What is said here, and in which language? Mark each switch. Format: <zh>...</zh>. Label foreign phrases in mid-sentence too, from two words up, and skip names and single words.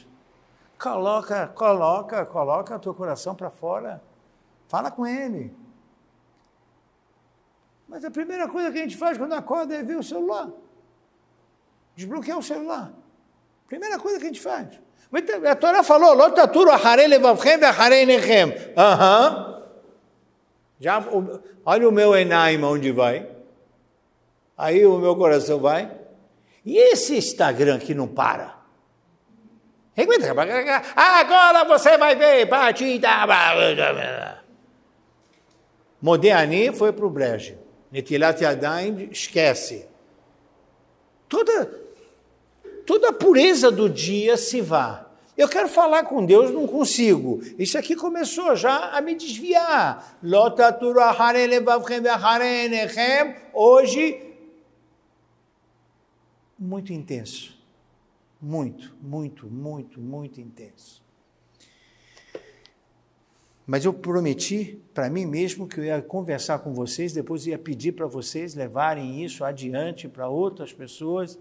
<pt>Coloca o teu coração para fora. Fala com Ele. Mas a primeira coisa que a gente faz quando acorda é ver o celular. Desbloquear o celular. Primeira coisa que a gente faz. A Torá falou,</pt> <he>לא תתורו אחרי לבבכם ואחרי עיניכם.</he> <pt>Já, olha o meu enaim onde vai. Aí o meu coração vai. E esse Instagram que não para? Agora você vai ver. Modéani foi para o brejo.</pt> <he>נטילת ידיים,</he> <pt>esquece. Toda a pureza do dia se vá. Eu quero falar com Deus, não consigo. Isso aqui começou já a me desviar.</pt> <he>לא תתורו אחרי לבבכם ואחרי עיניכם.</he> <pt>Hoje, muito intenso. Muito intenso. Mas eu prometi para mim mesmo que eu ia conversar com vocês, depois ia pedir para vocês levarem isso adiante para outras pessoas.</pt>